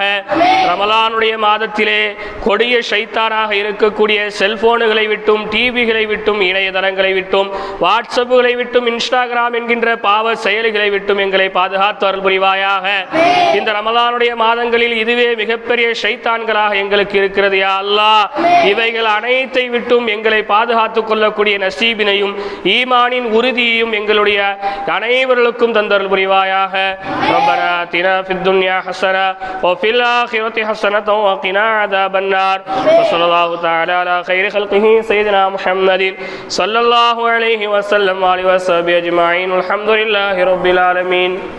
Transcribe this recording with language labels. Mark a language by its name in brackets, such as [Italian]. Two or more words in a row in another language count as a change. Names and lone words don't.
[Tamil] ரமலானுடைய மாதத்திலே கொடிய ஷைத்தானாக இருக்கக்கூடிய செல்போனுகளை விட்டும் டிவிகளை விட்டும் இணையதளங்களை விட்டும் வாட்ஸ்அப்புகளை விட்டும் இன்ஸ்டாகிராம் என்கின்ற பாவ செயலிகளை விட்டும் எங்களை பாதுகாத்து அருள் புரிவாயாக. இந்த ரமலானுடைய மாதங்களில் இதுவே மிகப்பெரிய ஷைத்தான்களாக எங்களுக்கு இருக்கிறது [Arabic] يا الله. [Tamil] இவைகள் அனைத்தை விட்டும் எங்களை பாதுகாத்துக் கொள்ளக்கூடிய நசீபினையும் ஈமானின் உறுதியையும் எங்களுடைய அனைவர்களுக்கும் தந்தருள் புரிவாயாக. [Arabic] ربنا آتنا في الدنيا حسنة وفي الآخرة حسنة وقنا عذاب النار. وصلى الله تعالى على خير خلقه سيدنا محمد صلى الله عليه وسلم وآله وصحبه أجمعين. الحمد لله رب العالمين.